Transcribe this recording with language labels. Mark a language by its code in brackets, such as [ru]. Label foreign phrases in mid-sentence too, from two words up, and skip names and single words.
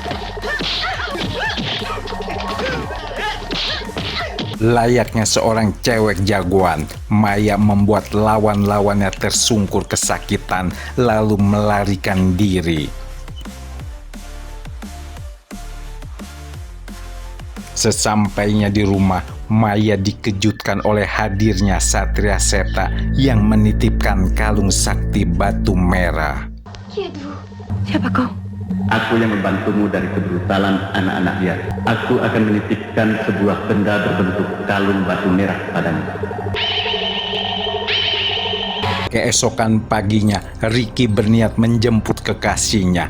[id] Layaknya seorang cewek jagoan, Maya membuat lawan-lawannya tersungkur kesakitan lalu melarikan diri. Sesampainya di rumah, Maya dikejutkan oleh hadirnya Satria Seta yang menitipkan kalung sakti batu merah. [fr] Qui êtes-vous? [id] Siapa kau? Aku yang membantumu dari kebrutalan anak-anak dia. Aku akan menitipkan sebuah benda berbentuk kalung batu merah padamu. Keesokan paginya, Ricky berniat menjemput kekasihnya.